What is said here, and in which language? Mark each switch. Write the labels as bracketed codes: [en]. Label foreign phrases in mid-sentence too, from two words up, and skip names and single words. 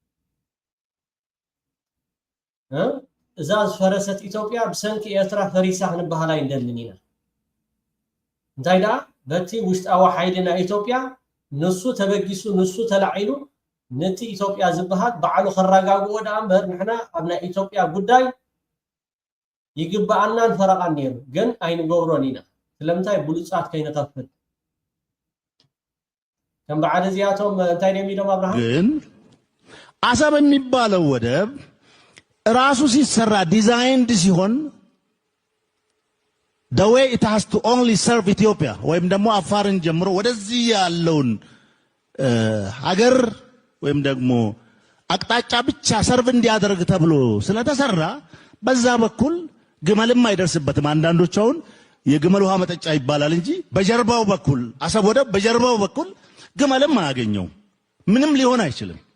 [ti] እዛ ዝፈረሰት ኢትዮጵያ ብሰንኪ ኤርትራ ፈሪሳ ክንበሃል ኣይንደልን ኢና እንታይ ደኣ በቲ ውሽጣዊ ሓይሊ ናይ ኢትዮጵያ ንሱ ተበጊሱ ንሱ ተላዒሉ ነቲ ኢትዮጵያ ዝበሃል በዓሉ ከረጋግኦ ዳ እምበር ንሕና ኣብ ናይ ኢትዮጵያ ጉዳይ ይግባአናን ፈረቓን ነይሩ ግን ኣይንገብሮን ኢና ስለምንታይ ብሉፃት ከይንኸፍል ከም በዓል እዚኣቶም እንታይ ደም ኢሎም አብርሃም [am] ግን አሰብ የሚባለው ወደብ ራሱ ሲሰራ ዲዛይንድ ሲሆን [en] the way it has to only serve Ethiopia [am] ወይም ደግሞ አፋርን ጀምሮ ወደዚህ ያለውን ሀገር ወይም ደግሞ አቅጣጫ ብቻ ሰርቭ እንዲያደርግ ተብሎ ስለተሰራ በዛ በኩል ግመልም አይደርስበትም አንዳንዶች አሁን የግመል ውሃ መጠጫ ይባላል እንጂ በጀርባው በኩል አሰብ ወደብ በጀርባው በኩል ግመልም አያገኘው ምንም ሊሆን አይችልም